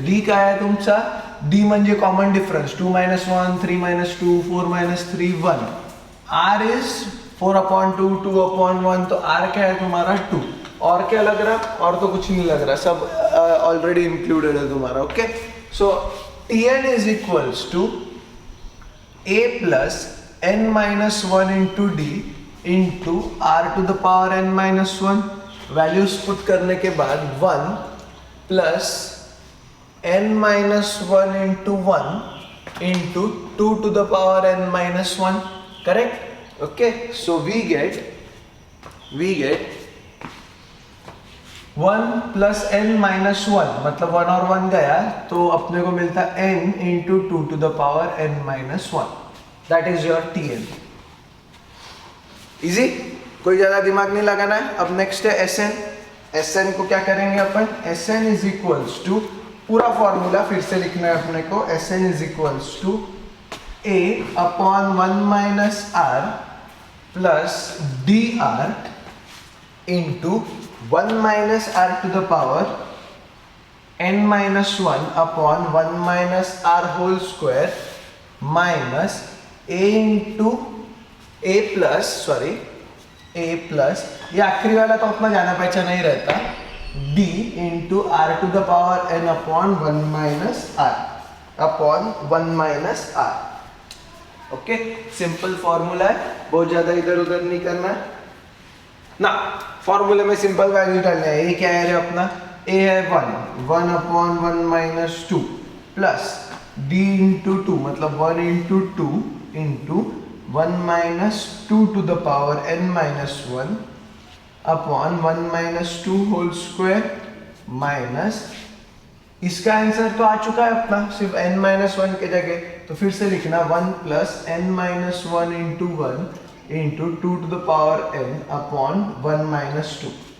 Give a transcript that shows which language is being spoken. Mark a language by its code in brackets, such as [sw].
[hi] D क्या है तुमचा? [mr] डी म्हणजे कॉमन डिफरेंस [hi] 2 - 1 3 - 2 4 - 3 1। आर इज 4/2 2/1, तो आर क्या है तुम्हारा 2। और क्या लग रहा? और तो कुछ नहीं लग रहा, सब ऑलरेडी इंक्लूडेड है तुम्हारा, okay. [en] So TN is equals to a plus n minus 1 into d into r to the power n minus 1। [hi] Values put करने के बाद [en] 1 plus n minus 1 into 1 into 2 to the power n minus 1, correct? Okay, so we get 1 plus n minus 1, [hi] मतलब 1 और 1 गया तो अपने को मिलता [en] n into 2 to the power n minus 1। That is your Tn। [hi] Easy, कोई ज्यादा दिमाग नहीं लगाना है। अब नेक्स्ट है Sn। Sn को क्या करेंगे अपन? Sn [en] is equals to, [hi] पूरा फॉर्मूला फिर से लिखना है अपने को। [en] Sn is equals to a/1 minus r plus dr into 1 minus r to the power n minus 1 upon 1 minus r whole square minus a into a plus, [hi] ये आखिरी वाला तो अपना जाना पहचान नहीं रहता, [en] d into r to the power n upon 1 minus r upon 1 minus r। [hi] Okay, simple formula है, बहुत ज्यादा इधर उधर नहीं करना है ना। फॉर्मूले में सिंपल वैल्यू डालना है। ये क्या है रे अपना [en] a है 1 minus 2 plus d into 2 मतलब 1 इंटू 2 इंटू 1 minus 2 to the power n minus 1 upon 1 minus 2 whole square minus, [hi] इसका आंसर तो आ चुका है अपना सिर्फ n [en] Minus 1 के जगह, तो फिर से लिखना 1 plus n minus 1 into 1 into 2 to the power n upon 1 minus 2.